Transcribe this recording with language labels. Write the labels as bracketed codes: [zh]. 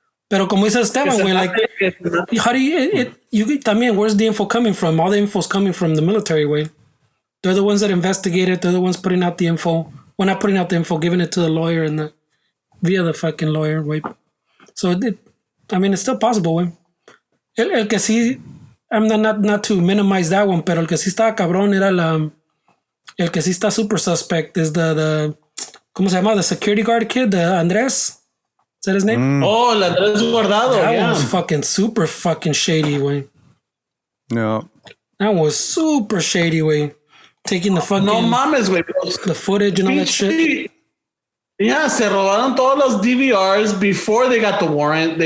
[es] Pero como dice [en] Esteban, way, like, how do you [es] también, [en] where's the info coming from? All the info's coming from the military, way. They're the ones that investigated. They're the ones putting out the info. Well, not putting out the info, giving it to the lawyer and via the fucking lawyer, way. So it's still possible, way. [es] El que sí, [en] I'm not to minimize that one, [es] pero el que sí estaba cabrón era el que sí está [en] super suspect is the [es] ¿cómo se llama? [en] The security guard kid, the [es] Andrés. [en] Is that his name? [es] Oh, el Andrés Guardado. [en] That was fucking super fucking shady, way. Yeah. That was super shady, way. Taking the fucking... [es] No mames, güey. [en] The footage and all that shit. Yeah, [es] se robaron todos los DVRs [en] before they got the warrant.